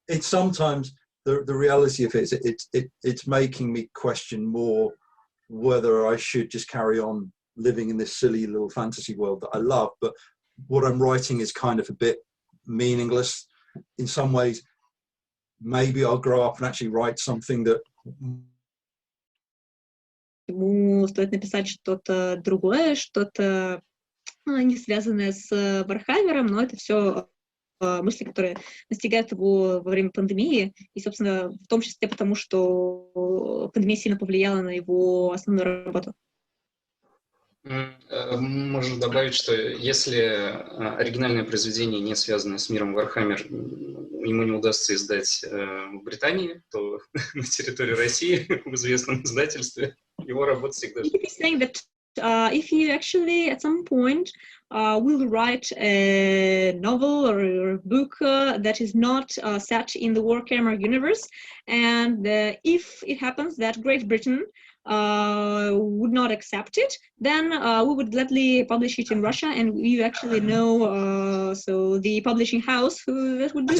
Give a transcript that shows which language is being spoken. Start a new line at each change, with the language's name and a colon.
English: It's sometimes the reality of it is it's making me question more whether I should just carry on living in this silly little fantasy world that I love, but what I'm writing is kind of a bit meaningless in some ways. Maybe I'll grow up and actually write something that.
Russian: Ему стоит написать что-то другое, что-то не связанное с Вархаммером, но это все мысли, которые настигают его во время пандемии, и, собственно, в том числе потому, что пандемия сильно повлияла на его основную работу. Можно добавить, что если оригинальное произведение, не связанное с миром Вархаммер, ему не удастся издать в Британии, то на территории России в известном издательстве его работа всегда ждет.
English: If you actually at some point will write a novel or a book that is not set in the Warhammer universe, and if it happens that Great Britain would not accept it, then we would gladly publish it in Russia, and you actually know so the publishing house who that would do it.